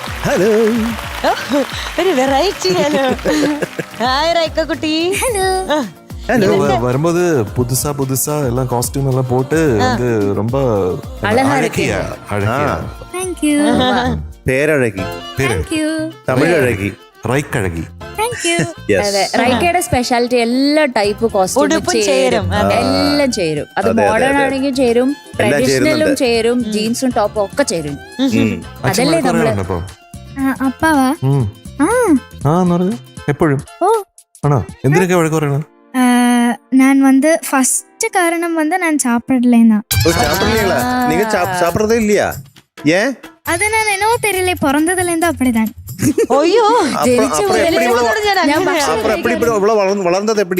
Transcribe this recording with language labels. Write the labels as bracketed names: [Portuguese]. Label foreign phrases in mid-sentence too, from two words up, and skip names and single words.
[Malayalam] ഹലോ. ഒരു വെറൈറ്റി. [English] hello hi [Malayalam] റൈക്ക കുട്ടി. ഹലോ. [Tamil] வரும்போது புதுசா எல்லாம் காஸ்டியூம் எல்லாம் போட்டு வந்து ரொம்ப அழகா அழகியா [English] thank you. [Malayalam] പേരഴകി, [English] thank you. [Malayalam] തമിഴഴകി, റൈക്കഴകി. [English] thank you. [Malayalam] Yes. അതെ, റൈക്കയുടെ സ്പെഷ്യാലിറ്റി എല്ലാ [English] type costume [Malayalam] ഉടുപ്പും ചേരും. എല്ലാം ചേരും. അത് അതെ, മോഡേൺ അതെ. ആണെങ്കിലും ചേരും, ട്രഡീഷണലും ചേരുന്നുണ്ട്. ചേരും, ജീൻസും ടോപ്പും ഒക്കെ ചേരും. അച്ഛൻ അതല്ലേ നമ്മള് വഴക്കുറയാണോ അപ്പാവാ? ആന്ന് പറഞ്ഞു എപ്പോഴും ഓ ആണോ? എന്തിനൊക്കെ വഴക്കുറയണം? [Tamil] நான் வந்து ஃபர்ஸ்ட் காரணம் வந்து நான் சாப்பிடலைன்னா ഓ, சாப்பிடலீங்களா? நீங்க சாப்பிடுறதே இல்லையா? ஏன்? அது நான் என்னவோ தெரியல, பிறந்ததுல இருந்து அப்படிதான். [Malayalam] അയ്യോ [Tamil] அப்புறம் எப்படி இவ்வளவு வளர்ந்தது எப்படி?